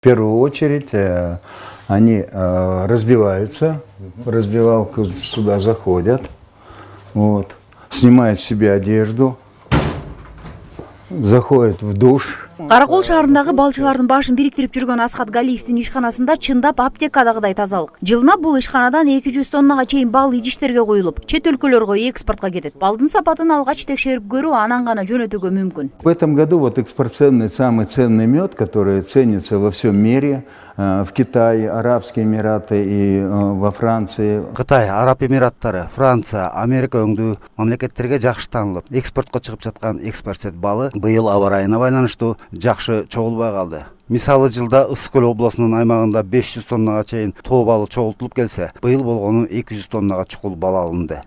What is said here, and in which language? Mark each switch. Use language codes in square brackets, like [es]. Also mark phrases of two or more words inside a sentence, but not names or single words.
[ru] В первую очередь они раздеваются, в раздевалку сюда заходят, вот, снимают с себя одежду, заходят в душ. [ky] Каракол шаарындагы балчылардын башын бириктирип жүргөн Асхат Галиевдин ишканасында чындап аптекадагыдай тазалык. Жылына бул ишканадан 200 тоннага чейин бал идиштерге коюлуп, чет өлкөлөргө экспортко кетет. Балдын сапатын алгач текшерип көрүү, анан гана жөнөтүүгө мүмкүн. [ru] В этом году вот экспортный самый ценный мед, который ценится во всем мире, в Китае, Арабские Эмираты и во Франции. [ky] Кытай, Араб Эмираттары, Франция, Америка өңдүү мамлекеттерге жакшы таанылып, экспортко чыгып жаткан экспорт балы быйыл аба ырайына байланыштуу жакшы чогулбай калды. Мисалы жылда Ысык-Көл облусунун аймагында 500 тоннага чейин тоо балы чогултулуп келсе, быйыл болгону 200 тоннага чукул бал алынды.